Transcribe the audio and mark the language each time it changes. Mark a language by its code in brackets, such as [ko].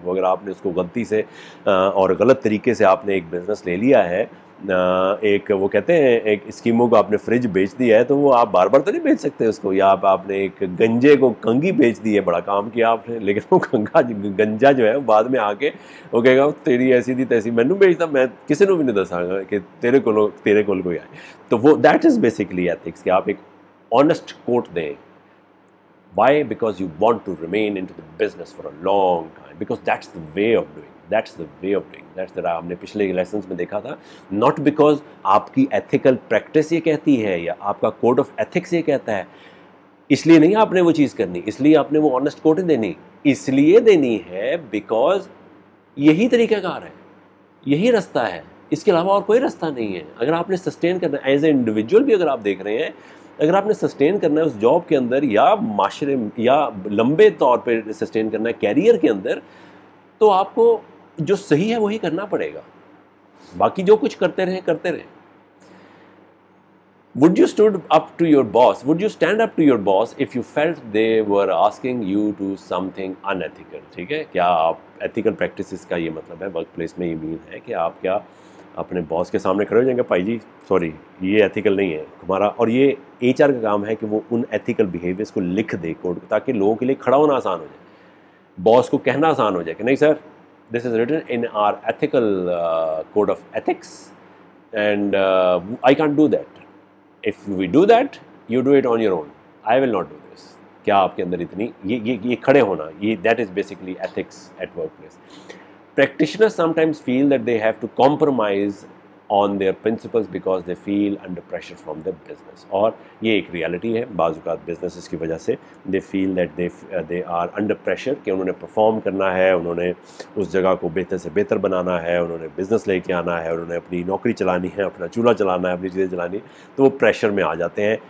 [ur] وہ اگر آپ نے اس کو غلطی سے اور غلط طریقے سے آپ نے ایک بزنس لے لیا ہے, ایک وہ کہتے ہیں ایک اسکیموں کو آپ نے فریج بیچ دیا ہے, تو وہ آپ بار بار تو نہیں بیچ سکتے اس کو. یا آپ نے ایک گنجے کو کنگھی بیچ دی ہے, بڑا کام کیا آپ نے, لیکن وہ گنجا جو ہے بعد میں آ کے وہ کہے گا [pa] تیری ایسی تھی تیسی, مینو بیچتا, میں کسی کو بھی نہیں دساں گا کہ تیرے کول کوئی آئے. [ur] تو وہ [en] that is basically ethics, [ur] کہ آپ ایک آنیسٹ کوٹ دیں. [en] Why? Because you want to remain into the business for a long time, because that's the way of doing. That's the way of doing. [ur] That's the ہم نے پچھلے lessons میں دیکھا تھا. [en] Not because [ur] آپ کی ایتھیکل پریکٹس یہ کہتی ہے یا آپ کا کوڈ آف ایتھکس یہ کہتا ہے, اس لیے نہیں آپ نے وہ چیز کرنی, اس لیے آپ نے وہ آنیسٹ کوٹ دینی, اس لیے دینی ہے بیکاز یہی طریقہ کار ہے, یہی رستہ ہے, اس کے علاوہ اور کوئی رستہ نہیں ہے. اگر آپ نے سسٹین کرنا ہے [en] as a individual [ur] بھی, اگر آپ دیکھ رہے ہیں, اگر آپ نے سسٹین کرنا ہے اس جاب کے اندر یا معاشرے یا لمبے طور پہ سسٹین کرنا ہے کیریئر کے اندر, تو آپ کو جو صحیح ہے وہی کرنا پڑے گا, باقی جو کچھ کرتے رہیں. [en] Would you stand up to your boss? Would you stand up to your boss if you felt they were asking you to something unethical? [ur] ٹھیک ہے, کیا آپ ایتھیکل پریکٹسز کا یہ مطلب ہے ورک پلیس میں یہ مین ہے کہ آپ کیا اپنے باس کے سامنے کھڑے ہو جائیں گے, بھائی جی سوری یہ ایتھیکل نہیں ہے تمہارا, اور یہ HR کا کام ہے کہ وہ ان ایتھیکل بیہیویئرس کو لکھ دے کوڈ, تاکہ لوگوں کے لیے کھڑا ہونا آسان ہو جائے, باس کو کہنا آسان ہو جائے کہ نہیں سر [en] This is written in our ethical code of ethics and I can't do that. If we do that, you do it on your own. I will not do this. [ur] کیا آپ کے اندر اتنی یہ کھڑے ہونا, یہ [en] that is basically ethics at workplace. Practitioners sometimes feel that they have to compromise on their principles because they feel under pressure from the business. [ur] اور یہ ایک ریالٹی ہے, بعض اوقات بزنسز کی وجہ سے [en] they feel that they are under pressure [ur] کہ انہوں نے پرفارم کرنا ہے, انہوں نے اس جگہ کو بہتر سے بہتر بنانا ہے, انہوں نے بزنس لے کے آنا ہے, انہوں نے اپنی نوکری چلانی ہے, اپنا چولہا چلانا ہے, اپنی چیزیں چلانی, تو وہ پریشر میں آ جاتے ہیں.